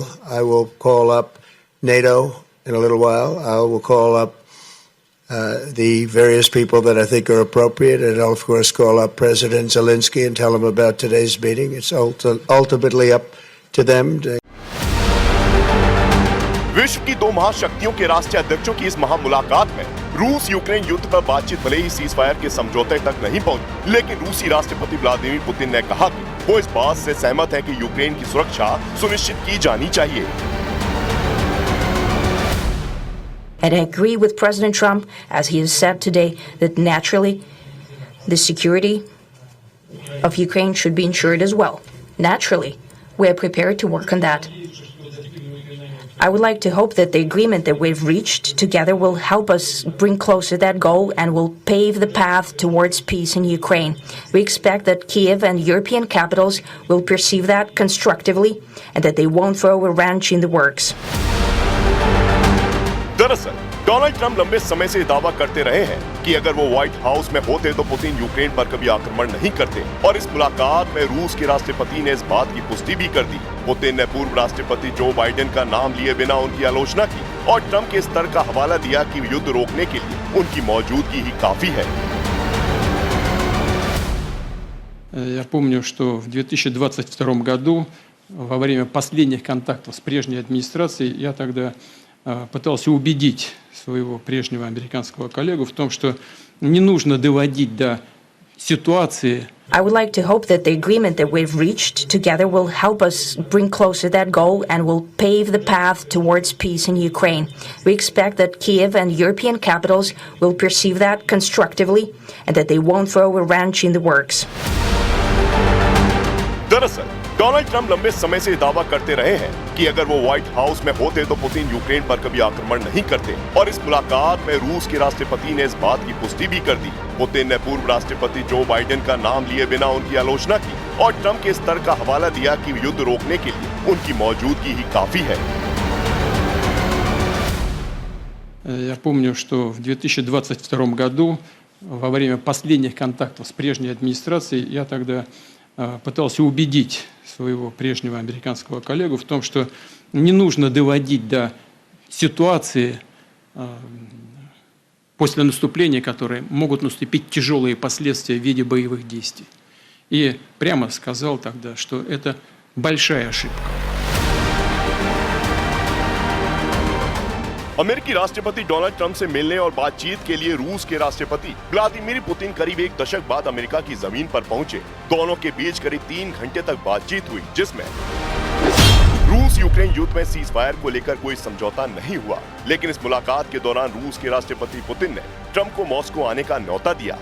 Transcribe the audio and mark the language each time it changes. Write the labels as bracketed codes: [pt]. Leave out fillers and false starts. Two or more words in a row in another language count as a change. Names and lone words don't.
[en] I will call up NATO in a little while. I will call up the various people that I think are appropriate, and I'll of course call up President Zelensky and tell him about today's meeting. It's ultimately up to them. [hi] विश्व की दो महाशक्तियों के राष्ट्रीय अध्यक्षों की इस महामुलाकात में रूस यूक्रेन युद्ध पर बातचीत भले ही [en] cease fire [hi] के समझौते तक नहीं पहुंची, लेकिन रूसी राष्ट्रपति व्लादिमीर पुतिन ने कहा कि वो इस बात से सहमत है कि यूक्रेन की सुरक्षा सुनिश्चित की जानी चाहिए। [en] And I agree with President Trump, as he has said today, that naturally the security of Ukraine should be ensured as well. Naturally, we are prepared to work on that. I would like to hope that the agreement that we've reached together will help us bring closer that goal and will pave the path towards peace in Ukraine. We expect that Kiev and European capitals will perceive that constructively and that they won't throw a wrench in the works. [hi] दरअसल डोनाल्ड ट्रंप लंबे समय से दावा करते रहे हैं कि अगर वो व्हाइट हाउस में होते तो पुतिन यूक्रेन पर कभी आक्रमण नहीं करते, और इस मुलाकात में रूस के राष्ट्रपति ने इस बात की पुष्टि भी कर दी। पुतिन ने पूर्व राष्ट्रपति जो बाइडेन का नाम लिए बिना उनकी आलोचना की और ट्रंप के स्तर का हवाला दिया कि युद्ध रोकने के लिए उनकी मौजूदगी ही काफी है। [ru] Я помню, что в 2022 году, во время последних контактов с прежней администрацией, я тогда пытался убедить своего прежнего американского коллегу в том, что не нужно доводить до ситуации. [en] I would like to hope that the agreement that we've reached together will help us bring closer that goal and will pave the path towards peace in Ukraine. We expect that Kiev and European capitals will perceive that constructively and that they won't throw a wrench in the works. [hi] दरअसल डोनाल्ड ट्रंप लंबे समय से दावा करते रहे हैं कि अगर वो व्हाइट हाउस में होते तो पुतिन यूक्रेन पर कभी आक्रमण नहीं करते, और इस मुलाकात में रूस के राष्ट्रपति ने इस बात की पुष्टि भी कर दी। पुतिन ने पूर्व राष्ट्रपति जो बाइडेन का नाम लिए बिना उनकी आलोचना की और ट्रंप के स्तर का हवाला दिया कि युद्ध रोकने के लिए उनकी मौजूदगी ही काफी है। [ru] Я помню, что в 2022 году, во время последних контактов с прежней администрацией, я тогда пытался убедить своего прежнего американского коллегу в том, что не нужно доводить до ситуации после наступления, которые могут наступить тяжелые последствия в виде боевых действий. И прямо сказал тогда, что это большая ошибка. [hi] अमेरिकी राष्ट्रपति डोनाल्ड ट्रंप से मिलने और बातचीत के लिए रूस के राष्ट्रपति व्लादिमीर पुतिन करीब एक दशक बाद अमेरिका की जमीन पर पहुंचे। दोनों के बीच करीब 3 घंटे तक बातचीत हुई, जिसमें रूस यूक्रेन युद्ध में [en] cease fire [hi] को लेकर कोई समझौता नहीं हुआ, लेकिन इस मुलाकात के दौरान रूस के राष्ट्रपति पुतिन ने ट्रंप को मॉस्को आने का न्योता दिया।